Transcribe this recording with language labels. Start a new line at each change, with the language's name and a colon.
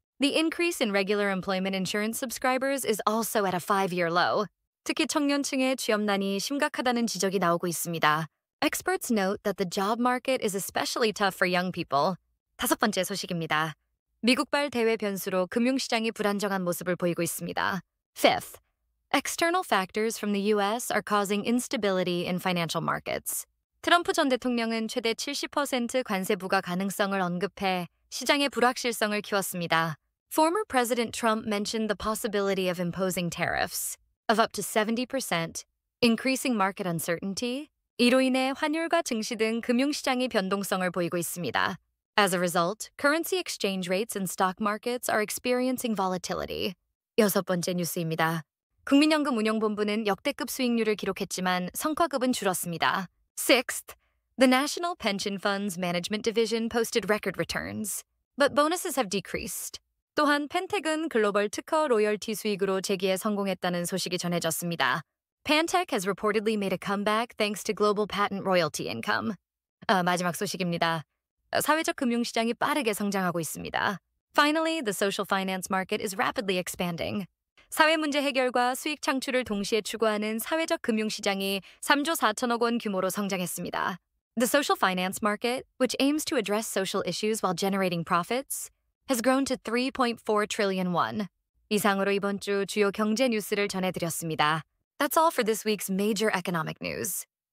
English: The increase in regular employment insurance subscribers is also at a 5-year low.
Korean: 특히 청년층의 취업난이 심각하다는 지적이 나오고 있습니다.
English: Experts note that the job market is especially tough for young people.
Korean: 다섯 번째 소식입니다. 미국발 대외 변수로 금융시장이 불안정한 모습을 보이고 있습니다.
English: Fifth, external factors from the U.S. are causing instability in financial markets.
Korean: 트럼프 전 대통령은 최대 70% 관세 부과 가능성을 언급해 시장의 불확실성을 키웠습니다.
English: Former President Trump mentioned the possibility of imposing tariffs of up to 70%, increasing market uncertainty.
Korean: 이로 인해 환율과 증시 등 금융시장이 변동성을 보이고 있습니다.
English: As a result, currency exchange rates and stock markets are experiencing volatility.
Korean: 여섯 번째 뉴스입니다. 국민연금운용본부는 역대급 수익률을 기록했지만 성과급은 줄었습니다.
English: Sixth, the National Pension Funds Management Division posted record returns, but bonuses have decreased.
Korean: 또한 펜텍은 글로벌 특허 로열티 수익으로 재기에 성공했다는 소식이 전해졌습니다.
English: Pantech has reportedly made a comeback thanks to global patent royalty income.
Korean: 마지막 소식입니다. 사회적 금융시장이 빠르게 성장하고 있습니다.
English: Finally, the social finance market is rapidly expanding.
Korean: 사회 문제 해결과 수익 창출을 동시에 추구하는 사회적 금융시장이 3조 4천억 원 규모로 성장했습니다.
English: The social finance market, which aims to address social issues while generating profits, has grown to 3.4 trillion won.
Korean: 이상으로 이번 주 주요 경제 뉴스를 전해드렸습니다.
English: That's all for this week's major economic news.